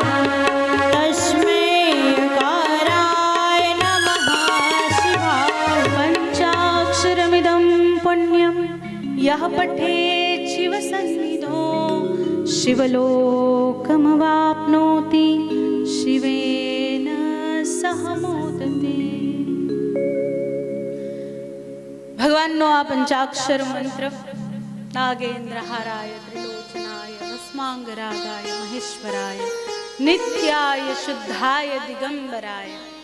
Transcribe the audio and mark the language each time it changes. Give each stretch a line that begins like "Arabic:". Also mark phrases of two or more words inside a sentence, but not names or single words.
Sanskrit: तस्मै यकाराय नमः शिवाय. पञ्चाक्षरमिदं पुण्यं यः पठेत् शिवसन्निधौ शिवलोकमवाप्नोति शिवेन सह मोदते.
Gujarati: ભગવાનનો આ પંચાક્ષર મંત્ર
Sanskrit: नागेन्द्र हाराय त्रिलोचनाय भस्मांगरागाय महेश्वराय नित्याय शुद्धाय दिगंबराय.